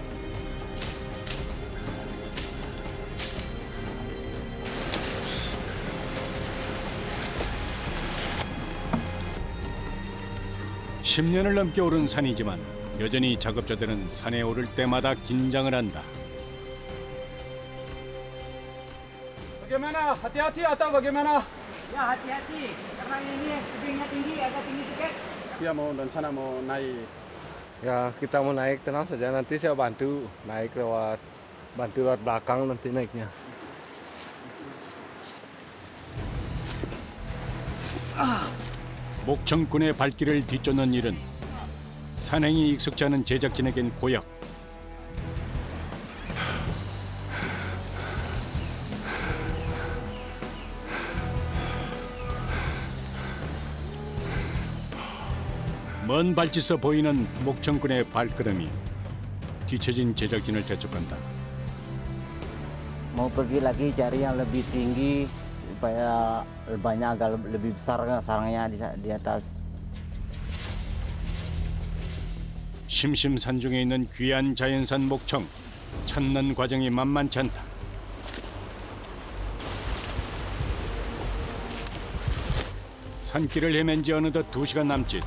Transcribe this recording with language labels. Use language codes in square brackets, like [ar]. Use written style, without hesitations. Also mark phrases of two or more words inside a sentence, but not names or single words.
[ko] (10년을) 넘게 오른 산이지만 여전히 작업자들은 산에 오를 때마다 긴장을 한다. [id] Bagaimana? Hati-hati atau bagaimana? Ya hati-hati karena ini tebingnya tinggi, agak tinggi sedikit. Dia mau rencana mau naik. Ya kita mau naik tenang saja, nanti saya bantu naik lewat belakang nanti naiknya. [ko] 목청꾼의 발길을 뒤쫓는 일은 산행이 익숙지 않은 제작진에겐 고역. 먼 발치서 보이는 목청꾼의 발걸음이 뒤처진 제작진을 재촉한다. [id] Mau pergi lagi cari yang lebih tinggi supaya banyak agak lebih besar sarangnya di atas. [ko] 심심산중에 있는 귀한 자연산 목청, 찾는 과정이 만만치 않다. 산길을 헤맨 지 어느덧 2시간 남짓.